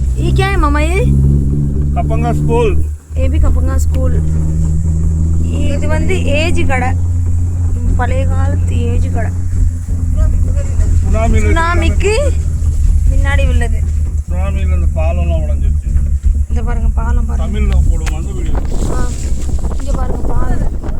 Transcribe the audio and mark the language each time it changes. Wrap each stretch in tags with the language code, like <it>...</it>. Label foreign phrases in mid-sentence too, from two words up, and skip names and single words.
<hi>ये क्या है मामा? ये कपंगा स्कूल. ये भी कपंगा स्कूल.</hi> <ta>இது வந்து ஏஜ் கடை, பழைய காலத்து ஏஜ் கடை. சுனாமிக்கு முன்னாடி உள்ளது. சுனாமியில் இந்த பாலம்லாம் உடைஞ்சிருச்சு. இந்த பாருங்க பாலம் பாருங்க. தமிழில் போடுவோம் அந்த வீடியோ. இங்கே பாருங்க பாலம்.</ta>